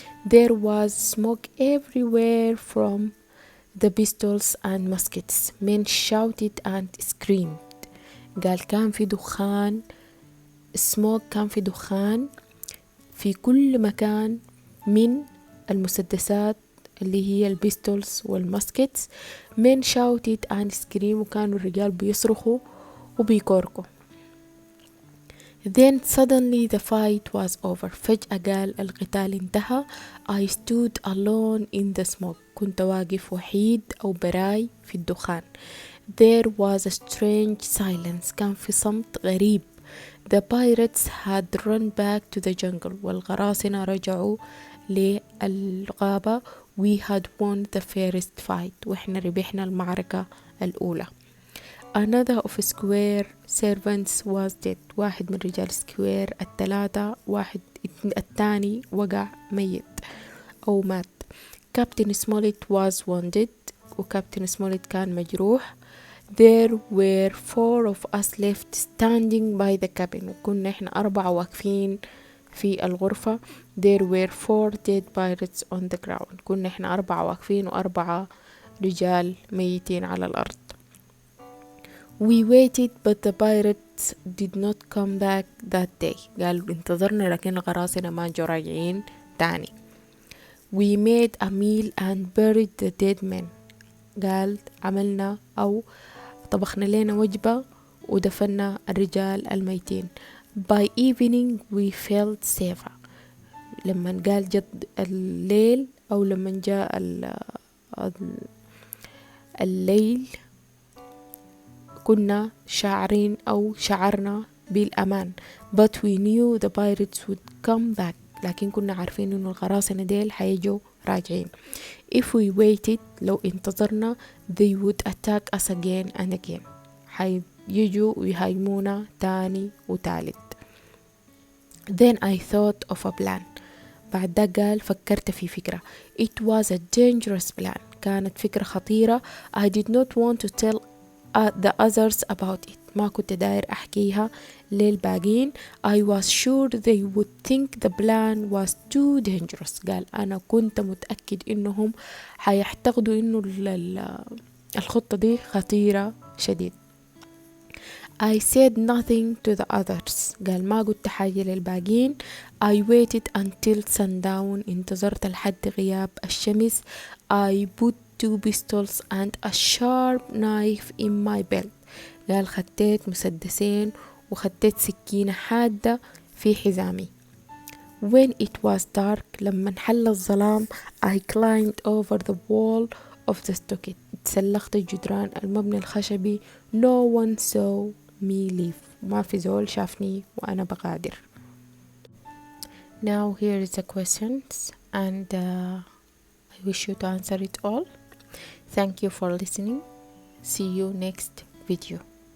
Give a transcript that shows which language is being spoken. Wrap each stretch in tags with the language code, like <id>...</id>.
<en>There was smoke everywhere from the pistols and muskets. Men shouted and screamed.</en> <ar>قال كان في دخان، smoke كان في دخان في كل مكان من المسدسات اللي هي البيستولز والماسكتس.</ar> <en>men shouted and screamed</en> <ar>وكانوا الرجال بيصرخوا وبيكوركوا.</ar> <en>then suddenly the fight was over.</en> <ar>فجأة قال القتال انتهى.</ar> <en>I stood alone in the smoke.</en> <ar>كنت واقف وحيد أو براي في الدخان.</ar> <en>there was a strange silence.</en> <ar>كان في صمت غريب.</ar> <en>The pirates had run back to the jungle.</en> <ar>والقراصنة رجعوا للغابة.</ar> <en>We had won the first fight.</en> <ar>وإحنا ربحنا المعركة الأولى.</ar> <en>Another of square servants was dead.</en> <ar>واحد من رجال سكوير الثلاثة الثاني وقع ميت أو مات.</ar> <en>Captain Smollett was wounded.</en> <ar>وكابتن سموليت كان مجروح.</ar> <en>There were 4 of us left standing by the cabin.</en> <ar>وكنا إحنا 4 واقفين في الغرفة.</ar> <en>There were 4 dead pirates on the ground.</en> <ar>كنا إحنا 4 واقفين و4 رجال ميتين على الأرض.</ar> <en>We waited but the pirates did not come back that day.</en> <ar>قالوا انتظرنا لكن القراصنة ما جو راجعين تاني.</ar> <en>We made a meal and buried the dead men.</en> <ar>قال عملنا أو طبخنا لنا وجبة ودفنا الرجال الميتين.</ar> <en>By evening we felt safer.</en> <ar>لما قال جد الليل أو لما جاء الليل كنا شاعرين أو شعرنا بالأمان.</ar> <en>But we knew the pirates would come back.</en> <ar>لكن كنا عارفين إنه القراصنة ديل حيجوا راجعين.</ar> <en>If we waited</en> <ar>لو انتظرنا</ar> <en>they would attack us again and again.</en> <ar>حيجوا ويهاجمونا تاني وتالت.</ar> <en>Then I thought of a plan.</en> <ar>بعد ده قال فكرت في فكرة.</ar> <en>It was a dangerous plan.</en> <ar>كانت فكرة خطيرة.</ar> <en>I did not want to tell the others about it.</en> <ar>ما كنت داير أحكيها للباقين.</ar> <en>I was sure they would think the plan was too dangerous.</en> <ar>قال أنا كنت متأكد إنهم حيعتقدوا إنه الخطة دي خطيرة شديد.</ar> <en>I said nothing to the others.</en> <ar>قال ما قلت حاجة للباقين.</ar> <en>I waited until sundown.</en> <ar>انتظرت لحد غياب الشمس.</ar> <en>I put 2 pistols and a sharp knife in my belt.</en> <ar>قال خديت مسدسين وخديت سكينة حادة في حزامي.</ar> <en>When it was dark</en> <ar>لما انحل الظلام</ar> <en>I climbed over the wall of the stockade.</en> <ar>تسلقت الجدران المبنى الخشبي.</ar> <en>No one saw me leave.</en> <ar>ما في زول شافني وأنا بغادر.</ar> <en>Now here is the questions and I wish you to answer it all. Thank you for listening. See you next video.</en>